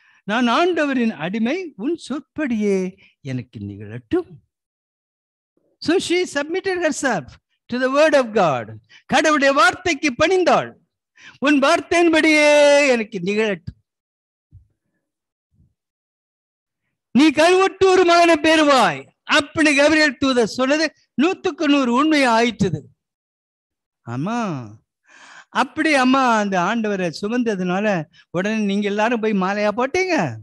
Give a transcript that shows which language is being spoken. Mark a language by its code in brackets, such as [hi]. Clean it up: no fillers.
[ta] நான் ஆண்டவரின் அடிமை, உன் சொற்படியே எனக்கு நிகழட்டும். [en] So she submitted herself to the word of God. [ta] கடவுளுடைய வார்த்தைக்கு பணிந்தாள். உன் வார்த்தையின்படியே எனக்கு நிகழட்டும். நீ கருவுற்று ஒரு மகனை பெறுவாய் அப்படி கபிரியேல் தூதர் சொன்னது 100க்கு 100 உண்மையா ஆயிற்று. ஆமா, அப்படி அம்மா அந்த ஆண்டவரை சுமந்ததுனால உடனே நீங்க எல்லாரும் போய் மாலையா போட்டீங்க.